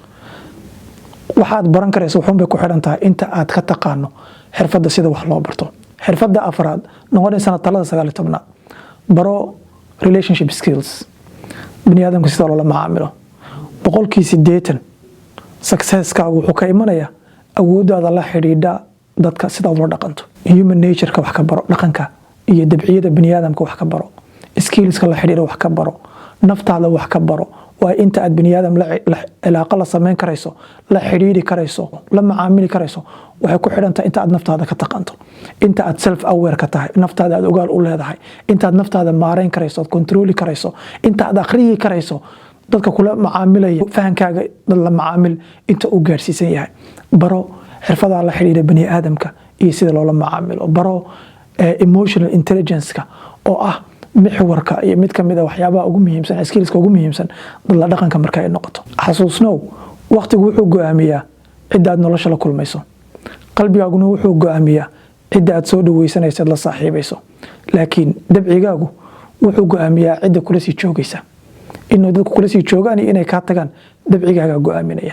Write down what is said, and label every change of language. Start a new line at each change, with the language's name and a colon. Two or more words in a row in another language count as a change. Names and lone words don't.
Somali: waxaad baran karayso wuxuun bay ku xidhan tahay inta aad ka taqaano xirfadda sida wax loo barto xirfadda afraad noqonaysana talada 19aad baro
English: relationship skills
Somali: bani aadamka sida loola macaamilo 80% successkaagu wuxuu ka imanayaa awooddaada la xidhiidha dadka sida loo dhaqanto
English: human nature-ka
Somali: wax ka baro dhaqanka iyo dabciyada bani aadamka wax ka baro skillska la xidhiidha wax ka baro naftaada wax ka baro waa inta aad bani aadam la cilaaqo la sameyn karayso la xidhiidhi karayso la macaamili karayso waxay ku xidhantahay inta aad naftaada ka taqaanto inta aad
English: self aware
Somali: ka tahay naftaada aad ogaal u leedahay inta aad naftaada maareyn karayso control karayso inta aad akhriyi karayso dadka kula macaamilaya fahankaaga dad la macaamil inta uu gaarsiisan yahay baro xirfadaha la xidhiidha bani aadamka iyo sida loola macaamilo baro
English: emotional intelligence-ka
Somali: oo ah mixwarka iyo mid kamid ah waxyaabaha ugu muhiimsan skillska ugu muhiimsan dad dhaqanka marka ay noqoto xasuusnow waqtigu wuxuu go'aamiyaa cid aad nolosha la kulmayso qalbigaaguna wuxuu go'aamiyaa cid aad soo dhaweysanaysid la saaxiibayso laakiin dabcigaagu wuxuu go'aamiyaa cidda kula sii joogaysa inuu dadku kula sii joogaan iyo inay kaa tagaan dabcigaaga go'aaminaya.